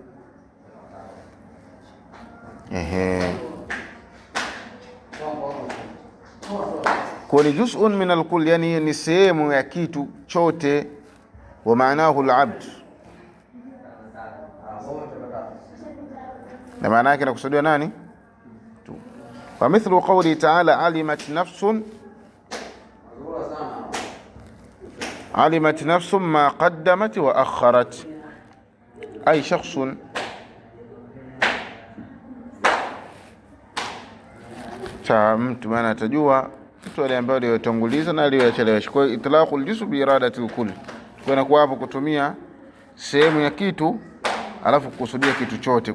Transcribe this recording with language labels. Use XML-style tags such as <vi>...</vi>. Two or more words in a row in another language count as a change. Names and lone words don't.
<sw>Kwa ni</sw> <ar>جزء من الكل,</ar> <sw>yani ni sehemu ya kitu chote.</sw> <ar>ومعناه العبد,</ar> <sw>na maana yake inakusudiwa nani?</sw> <ar>ومثل قوله تعالى علمت نفس ما قدمت وأخرت، أي شخص,</ar> <sw>mtu maana atajua mtu wale ambao aliyotanguliza na aliyochelewesha. Kwa</sw> <ar>إطلاق الجزء بإرادة الكل,</ar> <sw>kwa hapo kutumia sehemu ya kitu alafu kukusudia kitu chote.</sw>